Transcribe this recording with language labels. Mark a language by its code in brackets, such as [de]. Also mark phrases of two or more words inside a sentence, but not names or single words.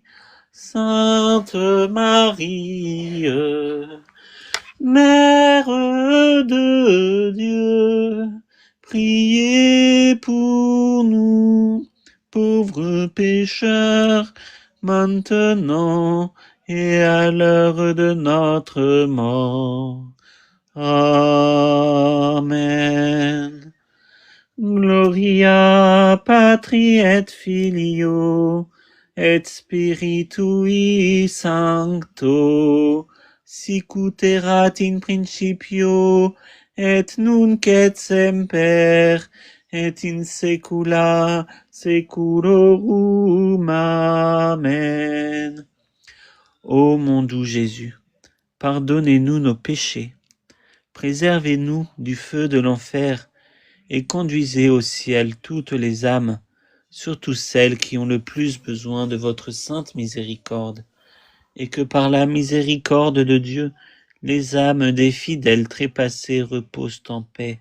[fr] Sainte Marie, Mère de Dieu, priez pour nous, pauvres pécheurs, maintenant et à l'heure de notre mort. Amen. [la] Gloria Patri et Filio et Spiritui Sancto, sicut erat in principio, et nunc et semper, et in saecula saeculorum. Amen. [fr] Ô mon doux Jésus, pardonnez-nous nos péchés, préservez-nous du feu de l'enfer, et conduisez au ciel toutes les âmes, surtout celles qui ont le plus besoin de votre sainte miséricorde, et que par la miséricorde de Dieu, les âmes des fidèles trépassés reposent en paix.